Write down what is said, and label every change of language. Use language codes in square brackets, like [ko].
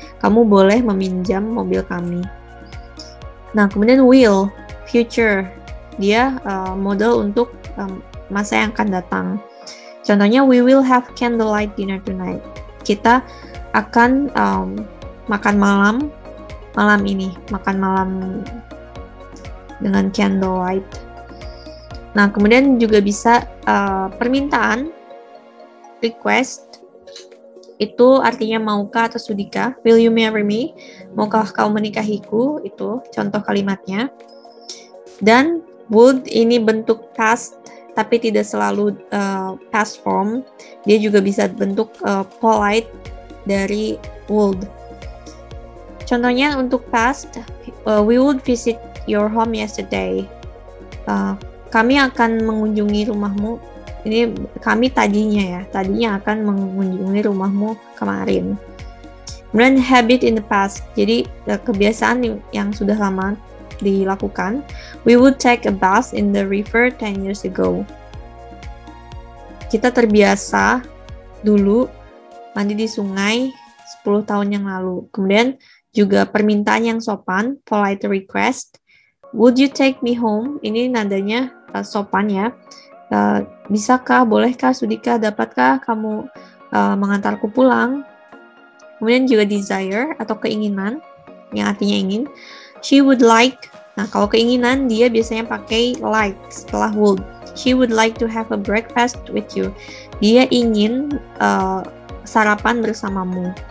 [id] Kamu boleh meminjam mobil kami. Nah, kemudian will, future. Dia model untuk masa yang akan datang. Contohnya, [en] we will have candlelight dinner tonight. [id] Kita akan makan malam ini. Makan malam dengan candlelight. Nah, kemudian juga bisa permintaan, request. Itu artinya maukah atau sudikah. [en] Will you marry me? [id] Maukah kau menikahiku? Itu contoh kalimatnya. Dan would ini bentuk past, tapi tidak selalu past form. Dia juga bisa bentuk polite dari would. Contohnya untuk [en] past, we would visit your home yesterday. [id] Kami akan mengunjungi rumahmu. Ini kami tadinya akan mengunjungi rumahmu kemarin. Kemudian [en] habit in the past, [id] jadi kebiasaan yang sudah lama dilakukan. [en] We would take a bath in the river 10 years ago. [id] Kita terbiasa dulu mandi di sungai 10 tahun yang lalu. Kemudian juga permintaan yang sopan, polite request. [en] Would you take me home? [id] Ini nadanya sopan ya. Bisakah, bolehkah, sudikah, dapatkah kamu mengantarku pulang? Kemudian juga desire atau keinginan yang artinya ingin. [en] She would like [id] Nah, kalau keinginan dia biasanya pakai like setelah would. [en] She would like to have a breakfast with you. [id] Dia ingin sarapan bersamamu.